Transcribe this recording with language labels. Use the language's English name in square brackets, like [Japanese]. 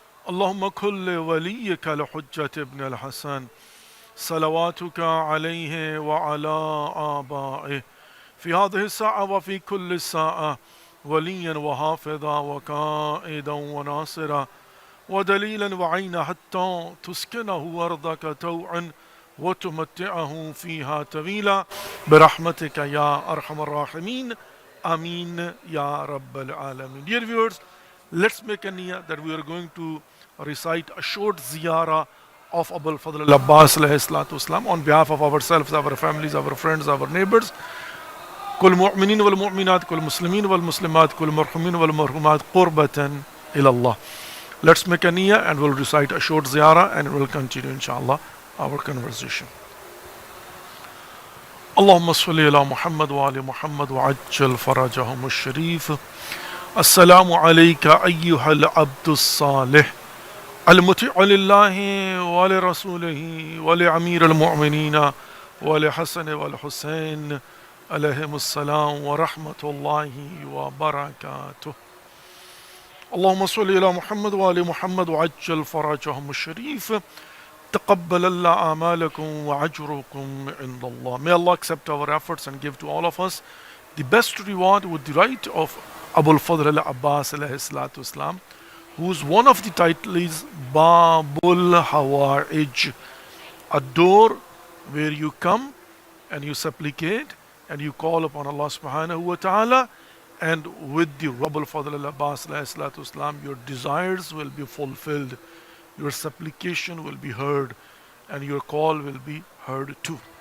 [Arabic] اللهم كل وليك لحجة ابن الحسن صلواتك عليه وعلى آبائه في هذه الساعة وفي كل ساعة وليا وحافظا وقائدا وناصرا ودليلا وعينا حتى تسكنه أرضك توعا وتمتعه فيها طويلا برحمتك يا أرحم الراحمين آمين يا رب العالمين. [English] Dear viewers, let's make a niyyah that we are going to recite a short ziyarah of Abul Fadl al-Abbas alayhi salatu wasalam on behalf of ourselves, our families, our friends, our neighbors. [Arabic] كل مؤمنين والمؤمنات كل مسلمين والمسلمات كل مرحومين والمرحومات قربة إلى الله. [English] Let's make a niyyah and we'll recite a short ziyarah and we'll continue inshallah our conversation. [Arabic] اللهم صل على محمد وعلى محمد وعجل فرجهم الشريف. السلام عليك أيها العبد الصالح المطيع لله ولرسوله ولأمير المؤمنين ولحسن والحسين عليهم السلام ورحمة الله وبركاته. اللهم صل على محمد وعلى محمد وعجل فرجهم الشريف. تقبل الله أعمالكم وأجركم عند الله. [English] May Allah accept our efforts and give to all of us the best reward with the right of Abul Fadl al-Abbas alayhi salatu wasalam, whose one of the titles is Babul Hawaij, a door where you come and you supplicate and you call upon Allah subhanahu wa ta'ala, and with the Abul Fadl al-Abbas alayhi salatu wasalam, your desires will be fulfilled, your supplication will be heard, and your call will be heard too.